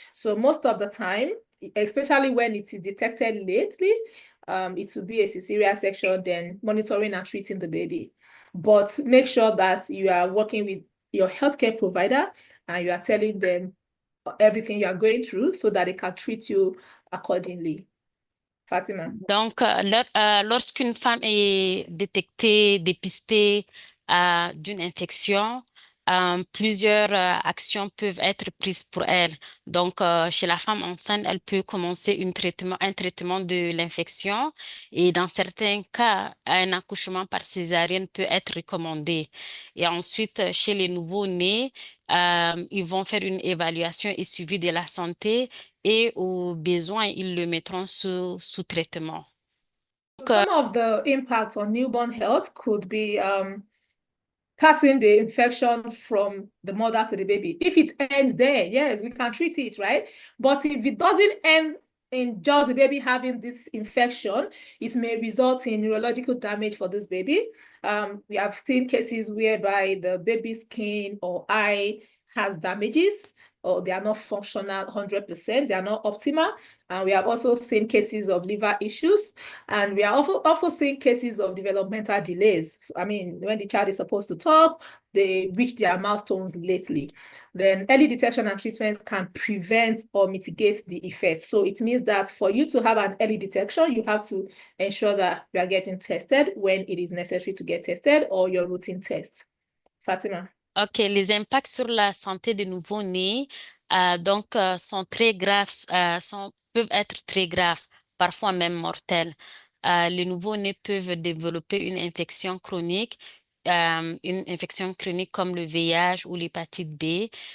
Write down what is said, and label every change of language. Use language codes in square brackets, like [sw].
[en] So most of the time, especially when it is detected lately, it will be a cesarean section, then monitoring and treating the baby. But make sure that you are working with your healthcare provider and you are telling them everything you are going through so that they can treat you accordingly. Fatima. [fr] Donc, lorsqu'une femme est détectée, dépistée d'une infection, plusieurs actions peuvent être prises pour elle. Donc, chez la femme enceinte, elle peut commencer un traitement de l'infection et dans certains cas, un accouchement par césarienne peut être recommandé. Et ensuite, chez les nouveau-nés, ils vont faire une évaluation et suivi de la santé et au besoin, ils le mettront sous traitement. [en] Some of the impacts on newborn health could be passing the infection from the mother to the baby. If it ends there, yes, we can treat it, right? But if it doesn't end in just the baby having this infection, it may result in neurological damage for this baby. We have seen cases whereby the baby's skin or eye has damages, or they are not functional 100%, they are not optimal. And we have also seen cases of liver issues, and we are also seeing cases of developmental delays. I mean, when the child is supposed to talk, they reach their milestones lately. Then early detection and treatments can prevent or mitigate the effects. So it means that for you to have an early detection, you have to ensure that you are getting tested when it is necessary to get tested, or your routine test. Fatima. [fr] Ok, les impacts sur la santé des nouveau-nés sont très graves, peuvent être très graves, parfois même mortels. Les nouveau-nés peuvent développer une infection chronique comme le VIH ou l'hépatite B.